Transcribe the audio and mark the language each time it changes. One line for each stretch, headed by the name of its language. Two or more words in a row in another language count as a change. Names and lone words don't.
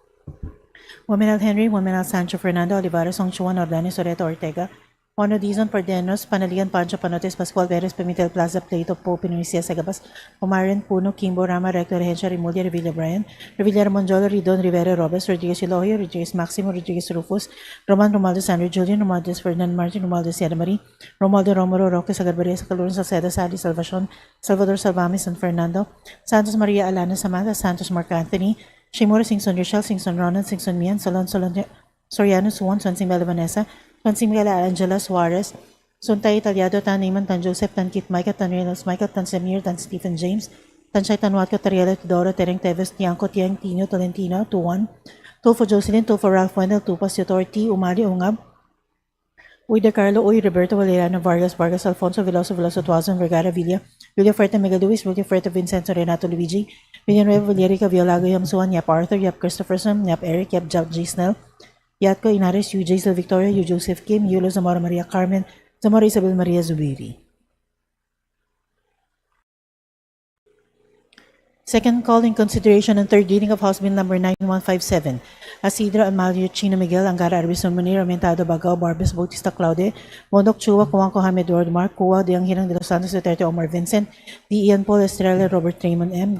English: Womenal Henry, Womenal Sancho, Fernando, Olivares, Songchuan, Ordanes, Soreto, Ortega, Ono Dizon, Pardenos, Panaligan, Pancho, Panotes, Pascual Veres, Pimentel Plaza, Plato, Pope, Pinoisia, Sagabas, Omarian, Puno, Kimbo, Rama, Recto, Regencia, Remulia, Revilla, Brian, Revilla, Monjola, Ridon, Rivera, Robes, Rodriguez, Elohio, Rodriguez, Maximo, Rodriguez, Rufus, Roman, Romaldo, Sandro, Julian, Romaldo, Ferdinand, Martin, Romaldo, Sierra Marie, Romaldo, Romero, Roque, Sagarbaria, Calurun, Salceda, Sally, Salvacion, Salvador Salvami, San Fernando, Santos Maria Alana, Samantha, Santos Mark Anthony, Shimura, Singson Rochelle, Singson Ronan, Singson Mian, Solon, Soriano, Suwon, Swansing Bella Vanessa, Swansing Bella Angela Suarez, Suntay Italiado, Tan Neyman, Tan Joseph, Tan Kit Micah, Tan Reynolds Michael, Tan Semir, Tan Stephen James, Tan Chay Tanwatko, Tariela Tudoro, Tereng Teves, Tiangco, Tiang, Tino, Tolentino, Tuwan, Tulfo Jocelyn, Tulfo Ralph Wendell, Tupas, Yotor, T, Umali, Ungab, Uy De Carlo, Uy Roberto Valeriano, Vargas, Vargas Alfonso, Veloso, Veloso, Tuazon, Vergara, Villa, Villa Fuerte, Mega Luis, Villa Fuerte, Vincenzo, Renato Luigi, Villanueva, Villarica, Violago, Yam Suan, Yap Arthur, Yap Christopherson, Yap Eric, Yap Jack G. Snell, Yatko Inares, Yu Jaisel Victoria, Yu Joseph Kim, Yulo Zamora Maria Carmen, Zamora Isabel Maria Zubiri. Second call in consideration and third reading of House Bill Number 9157. Asidro Amalio Chino Miguel, Angara Arbison Munir, Aumentado Bagao, Barbes Bautista Claude, Mondok Chua, Kuwangko Hamed Ward Mark, Kuwa, Diang Hirang de los Santos Duterte Omar Vincent, D. Ian Paul Estrella, Robert Raymond M.